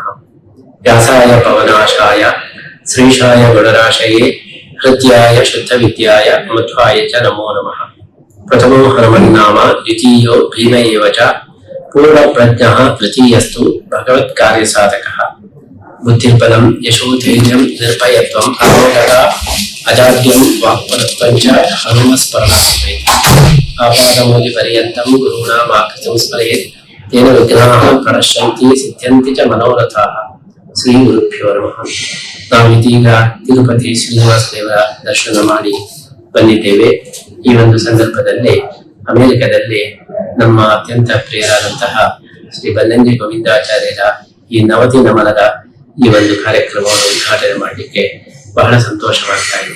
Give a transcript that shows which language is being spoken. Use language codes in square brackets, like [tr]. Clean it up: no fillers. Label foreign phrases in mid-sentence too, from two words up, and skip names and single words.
[sa] ವ್ಯಾಸಾಯ ಪವನಾಶಾಯ ಶ್ರೀಶಾಯ ಗುಣರಾಶಯೇ ಹೃದ್ಯಾಯ ಶುದ್ಧ ವಿದ್ಯಾಯ ಮಧ್ವಾಯ ಚ ನಮೋ ನಮಃ. ಪ್ರಥಮೋ ಹನುಮನ್ನಾಮ ದ್ವಿತೀಯೋ ಭೀಮ ಏವ ಚ ಪೂರ್ಣ ಪ್ರಜ್ಞಃ ತೃತೀಯಸ್ತು ಭಗವತ್ ಕಾರ್ಯ ಸಾಧಕಃ. ಬುದ್ಧಿರ್ಬಲಂ ಯಶೋಧೈರ್ಯಂ ನಿರ್ಭಯತ್ವಂ ಅರೋಗತ ಅಜಾಡ್ಯಂ ವಾಕ್ಪಟುತ್ವಂ ಚ ಹನುಮಸ್ಮರಣಾತ್. ಆಪಾದಮೌಲಿ ಪರ್ಯಂತಂ ಗುರುಣಾಮಾಕೃತಿಂ ಸ್ಮರೇತ್ ತೇನ ವಿಘ್ನಾಃ ಪ್ರಣಶ್ಯಂತಿ ಸಿದ್ಧ್ಯಂತಿ ಚ ಮನೋರಥಾಃ. ಶ್ರೀ ಗುರುಭ್ಯೋ ನಮಃ. [kn] ನಾವಿದೀಗ ತಿರುಪತಿ ಶ್ರೀನಿವಾಸ ದೇವರ ದರ್ಶನ ಮಾಡಿ ಬಂದಿದ್ದೇವೆ. ಈ ಒಂದು ಸಂದರ್ಭದಲ್ಲಿ ಅಮೆರಿಕದಲ್ಲಿ ನಮ್ಮ ಅತ್ಯಂತ ಪ್ರಿಯರಾದಂತಹ ಶ್ರೀ ಬನ್ನಂಜೆ ಗೋವಿಂದಾಚಾರ್ಯರ ಈ ನವತಿ ನಮನದ ಈ ಒಂದು ಕಾರ್ಯಕ್ರಮವನ್ನು ಉದ್ಘಾಟನೆ ಮಾಡಲಿಕ್ಕೆ ಬಹಳ ಸಂತೋಷವಾಗ್ತಾ ಇದೆ.